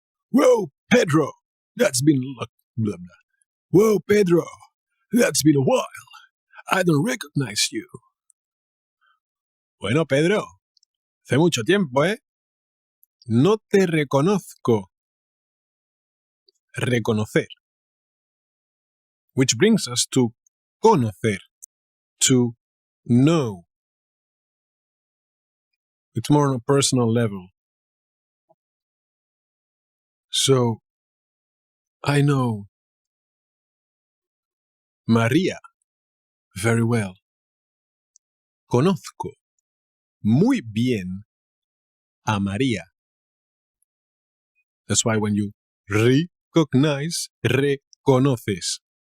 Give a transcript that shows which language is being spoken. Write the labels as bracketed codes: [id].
[en] Whoa, Pedro, that's been blah, blah. Whoa, Pedro, that's been a while. I don't recognize you. [es] Bueno, Pedro, hace mucho tiempo, ¿eh? No te reconozco. Reconocer. [en] Which brings us to conocer. To know. It's more on a personal level. So, I know María very well. [es] Conozco muy bien a María. [en] That's why when you recognize, reconoces.